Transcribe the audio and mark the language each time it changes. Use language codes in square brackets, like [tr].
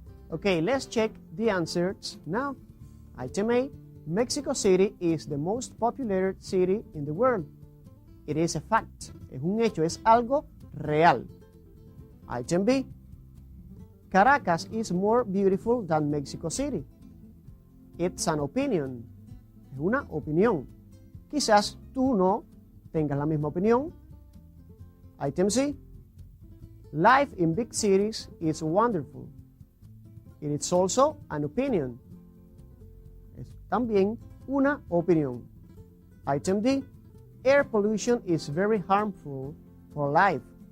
[en] Okay, let's check the answers now. Item A, Mexico City is the most popular city in the world. It is a fact. [es] Es un hecho, es algo real. [en] Item B, Caracas is more beautiful than Mexico City. It's an opinion. [es] Es una opinión. Quizás tú no tengas la misma opinión. [en] Item C, life in big cities is wonderful. It is also an opinion. [es] Es también una opinión. [en] Item D, air pollution is very harmful for life.